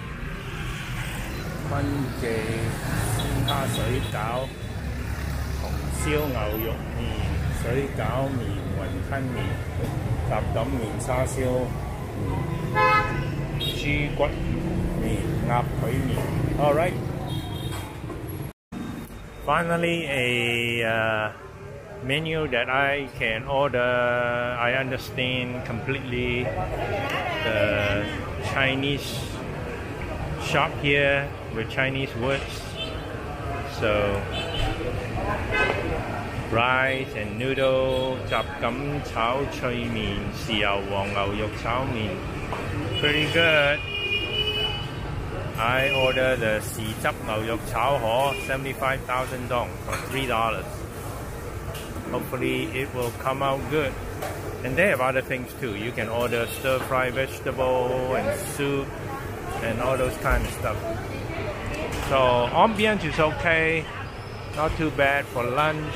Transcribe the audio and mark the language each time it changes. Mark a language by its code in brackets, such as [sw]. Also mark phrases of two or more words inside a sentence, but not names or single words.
[yue] 坤記鮮蝦水餃、紅燒牛肉麵、水餃麵、雲吞麵、雜錦麵、叉燒麵、豬骨麵、鴨腿麵。Alright. [en] Finally, a menu that I can order. I understand completely the Chinese shop here with Chinese words. So rice and noodle, [yue] 雜錦炒脆麵、豉油黃牛肉炒麵, [en] pretty good. I ordered the [yue] 豉汁牛肉炒河 [en] 75,000 dong for $3. Hopefully it will come out good. And they have other things too. You can order stir-fry vegetable and soup and all those kind of stuff. So ambience is okay, not too bad for lunch.